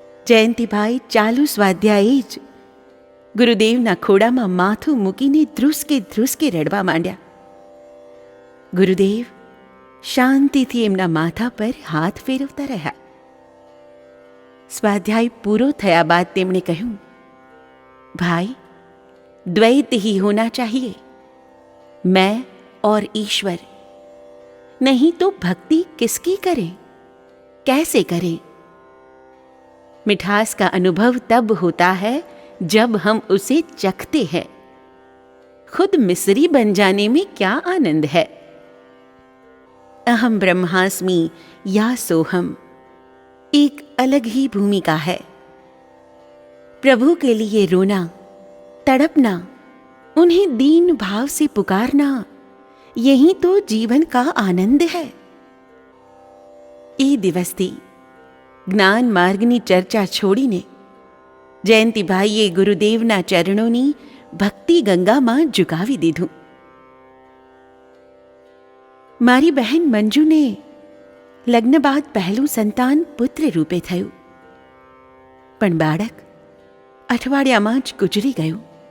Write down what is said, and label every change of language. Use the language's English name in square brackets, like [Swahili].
[Gujarati] જયંતિભાઈ ચાલુ સ્વાધ્યાયે જ ગુરુદેવના ખોડામાં માથું મૂકીને ધ્રુસકે ધ્રુસકે રડવા માંડ્યા. ગુરુદેવ શાંતિથી એમના માથા પર હાથ ફેરવતા રહ્યા. સ્વાધ્યાય પૂરો થયા બાદ તેમણે કહ્યું, [Hindi] भाई, द्वैत ही होना चाहिए, मैं और ईश्वर. नहीं तो भक्ति किसकी करें, कैसे करें? मिठास का अनुभव तब होता है जब हम उसे चखते हैं. खुद मिस्री बन जाने में क्या आनंद है. अहम ब्रह्मास्मि या सोहम एक अलग ही भूमिका है. प्रभु के लिए रोना, तड़पना, उन्हें दीन भाव से पुकारना, यही तो जीवन का आनंद है. [Gujarati] એ દિવસથી જ્ઞાન માર્ગની ચર્ચા છોડીને જયંતિભાઈએ ગુરુદેવના ચરણોની ભક્તિ ગંગામાં ઝુકાવી દીધું. મારી બહેન મંજુને લગ્ન બાદ પહેલું સંતાન પુત્ર રૂપે થયું, પણ બાળક અઠવાડિયામાં જ ગુજરી ગયું.